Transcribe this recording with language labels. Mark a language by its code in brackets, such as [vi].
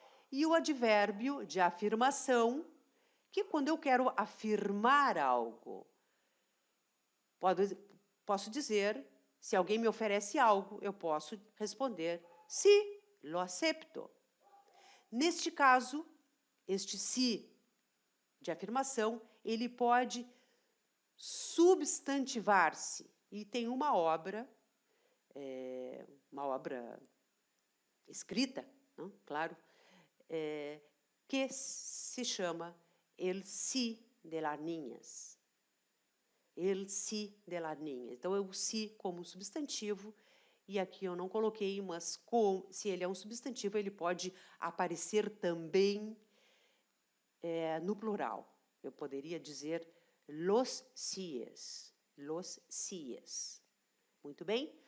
[pt] E o advérbio de afirmação, que quando eu quero afirmar algo, posso dizer, se alguém me oferece algo, eu posso responder, [es] sí, lo acepto. [pt] Neste caso, este si de afirmação, ele pode substantivar-se. E tem uma obra escrita, não? Claro, que se chama El sí de las niñas. [es] El sí de las niñas. [pt] Então, é o si como substantivo, e aqui eu não coloquei, mas se ele é um substantivo, ele pode aparecer também no plural. Eu poderia dizer los síes, los síes. Muito bem?